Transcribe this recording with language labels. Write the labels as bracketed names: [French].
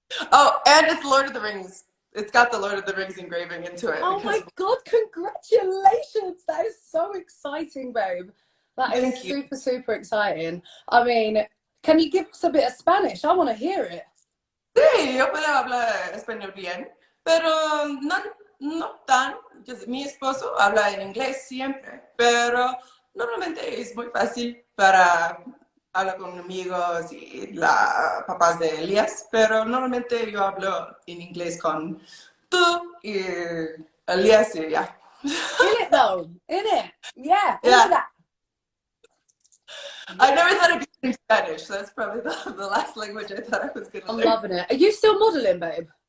[English] Oh, and it's Lord of the Rings. It's got the Lord of the Rings engraving into it Oh because my God, congratulations. That is so exciting, babe. That is thank you. super, super exciting. I mean, can you give us a bit of Spanish? I want to hear it. [Spanish] Sí, yo puedo hablar español bien, pero no, no tan. Mi esposo habla en inglés siempre, pero normalmente es muy fácil para hablar con amigos y la papás de Elías, pero normalmente yo hablo en inglés con tú y Elías y ya. [English] In it though, in it. Yeah, all Yeah, of that. I never thought I'd be learning Spanish, so that's probably the last language I thought I was going to I'm learn. loving it. Are you still modeling, babe?